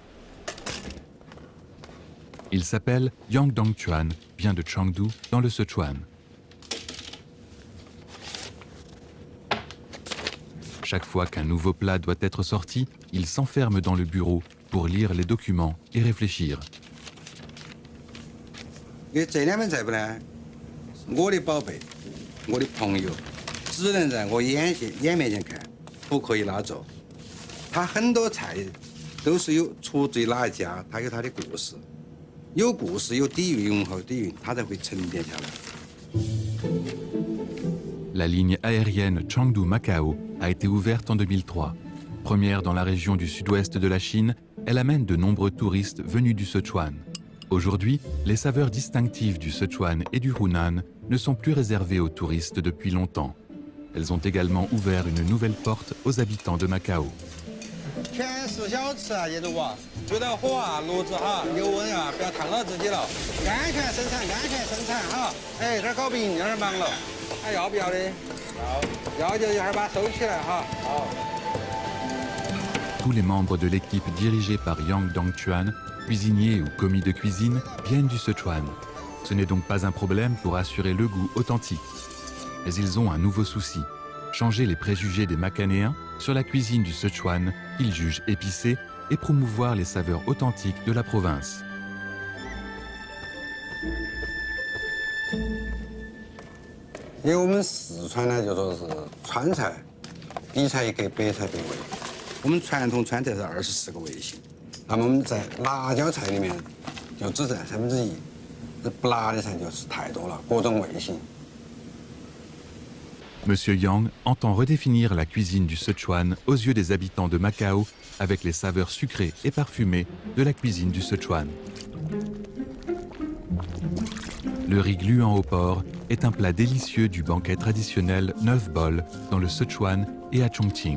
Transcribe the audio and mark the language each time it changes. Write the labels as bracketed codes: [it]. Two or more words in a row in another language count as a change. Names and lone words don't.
[fr] Il s'appelle Yang Dongchuan, vient de Chengdu, dans le Sichuan. Chaque fois qu'un nouveau plat doit être sorti, il s'enferme dans le bureau pour lire les documents et réfléchir. [zh] 这两本菜谱呢，我的宝贝，我的朋友，只能在我眼面前看，不可以拿走。他很多菜都是有出自于哪一家，他有他的故事，有故事有底蕴，浓厚底蕴，他才会沉淀下来。 [fr] La ligne aérienne Chengdu-Macao a été ouverte en 2003. Première dans la région du sud-ouest de la Chine, elle amène de nombreux touristes venus du Sichuan. Aujourd'hui, les saveurs distinctives du Sichuan et du Hunan ne sont plus réservées aux touristes depuis longtemps. Elles ont également ouvert une nouvelle porte aux habitants de Macao. [zh] 全是小吃啊，业主啊，注意到火啊、炉子哈、油温啊，不要烫到自己了。安全生产，安全生产哈。哎，这儿搞饼，那儿忙了。还要不要的？要就一会儿把它收起来哈。好。 [fr] Tous les membres de l'équipe dirigée par Yang Dongchuan, cuisiniers ou commis de cuisine, viennent du Sichuan. Ce n'est donc pas un problème pour assurer le goût authentique. Mais ils ont un nouveau souci, changer les préjugés des Macanéens sur la cuisine du Sichuan qu'ils jugent épicée et promouvoir les saveurs authentiques de la province. [zh] 因为我们四川呢，就说是川菜比菜给北菜对味。我们传统川菜是24个味型，那么我们在辣椒菜里面就只占1/3， 这不辣的菜就是太多了，各种味型。 [fr] Monsieur Yang entend redéfinir la cuisine du Sichuan aux yeux des habitants de Macao avec les saveurs sucrées et parfumées de la cuisine du Sichuan. Le riz gluant au porc est un plat délicieux du banquet traditionnel 9 bols dans le Sichuan et à Chongqing.